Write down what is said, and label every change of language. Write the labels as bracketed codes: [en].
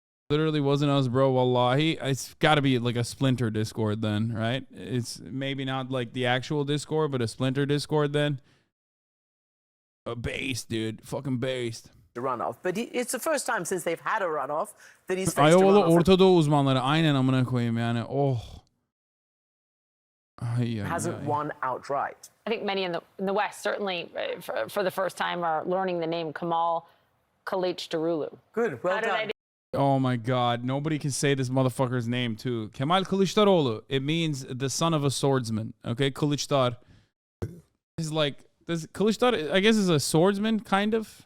[en] Literally wasn't us, bro. Wallahi. It's got to be like a splinter Discord then, right? It's maybe not like the actual Discord, but a splinter Discord then. A based, dude. Fucking based. The runoff, but it's the first time since they've had a runoff that he's faced a Iowalı runoff. [tr] Orta Doğu uzmanları aynen amına koyayım yani. [en] Oh. Hasn't won outright. I think many in the West, certainly for the first time, are learning the name Kemal Kılıçdaroğlu. Good, well done. Oh my God. Nobody can say this motherfucker's name too. Kemal Kılıçdaroğlu. It means the son of a swordsman. Okay, Kılıçdar is like, does Kılıçdar, I guess, is a swordsman, kind of.